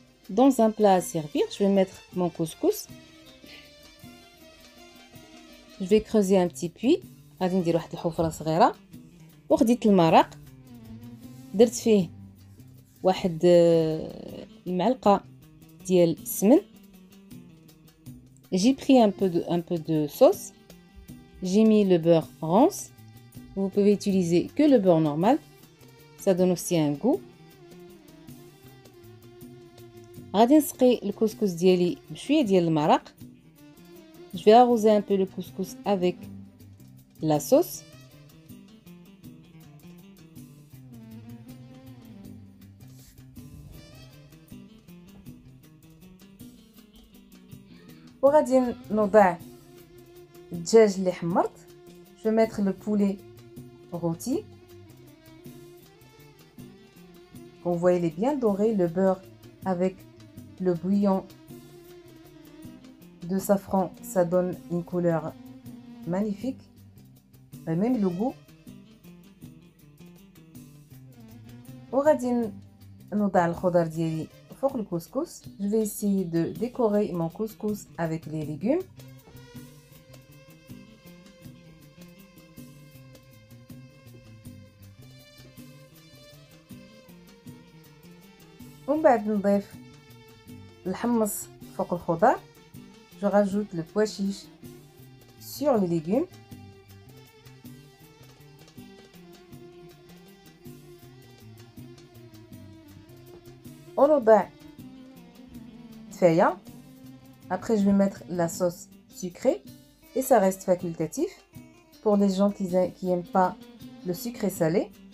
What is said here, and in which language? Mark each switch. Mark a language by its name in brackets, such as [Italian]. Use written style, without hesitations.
[French] Dans un plat à servir, je vais mettre mon couscous. Je vais creuser un petit puits. [Arabic] غادي ندير واحد الحفرة صغيرة وخديت المرق درت فيه واحد المعلقة ديال السمن. [French] J'ai pris un peu de sauce. J'ai mis le beurre rance. Vous pouvez utiliser que le beurre normal. Ça donne aussi un goût. [Arabic] غادي نسقي الكسكس ديالي بشويه ديال المرق. [French] Je vais arroser un peu le couscous avec la sauce. [Arabic] وغادي نوضع الدجاج اللي حمرت. [French] Je vais mettre le poulet rôti. Vous voyez, il est bien doré. Le beurre avec le bouillon de safran, ça donne une couleur magnifique. Et même le goût. [Arabic] وغادي نوضع الخضر ديالي فوق الكسكس. [French] Je vais essayer de décorer mon couscous avec les légumes. [Arabic] ومن بعد نضيف الحمص فوق الخضر. [French] Je rajoute le pois chiche sur les légumes. [Arabic] ونوضع تفاية. [French] Après je vais mettre la sauce sucrée et ça reste facultatif pour les gens qui aiment pas le sucré salé.